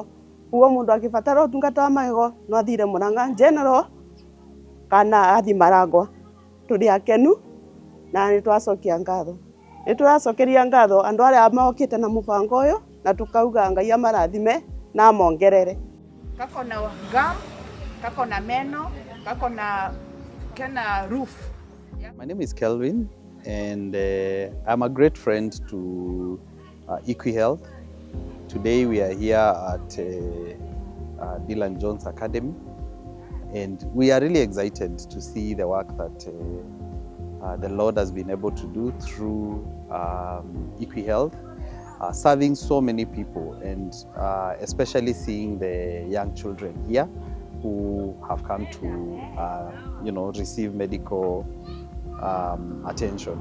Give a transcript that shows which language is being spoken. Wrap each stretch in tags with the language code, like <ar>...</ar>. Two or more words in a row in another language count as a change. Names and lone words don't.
<ki>Ũguo mũndũ angĩbatara ũtungata wa magego no athire Murang'a General kana athi Marangwa. Tũrĩ akenu na nĩ twacokia ngatho. Nĩ tũracokeria ngatho andũ arĩa mokĩte na mũbango ũyũ, na tukauga Ngai amarathime na amongerere. Kako na gum, kako na meno, kako na roof.</ki> <en>My name is Kelvin, and I'm a great friend to EquiHealth. Today we are here at Dylan Jones Academy, and we are really excited to see the work that the Lord has been able to do through EquiHealth, serving so many people, and especially seeing the young children here who have come to receive medical attention.</en>